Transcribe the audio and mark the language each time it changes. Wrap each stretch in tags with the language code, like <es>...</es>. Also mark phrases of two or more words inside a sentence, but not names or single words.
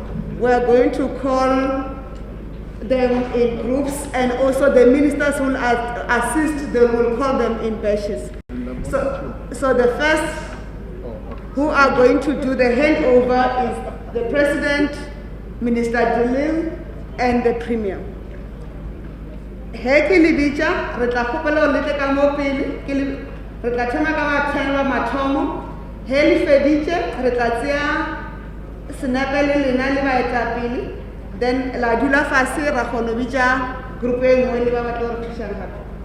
<en>We are going to call them in groups, and also the ministers will assist, they will call them in batches. So the first who are going to do the handover is the President, Minister Dilil, and the Premier.</en> <nso>He ke le bitsa re tla kgopela le tle ka mo pele re tla thoma ka ba 10 wa mathomo he le feditse re tla tsia senape le lena le baetapele then la dula fase ra kgona bitsa group e nngwe le ba batla re thusa gape.</nso>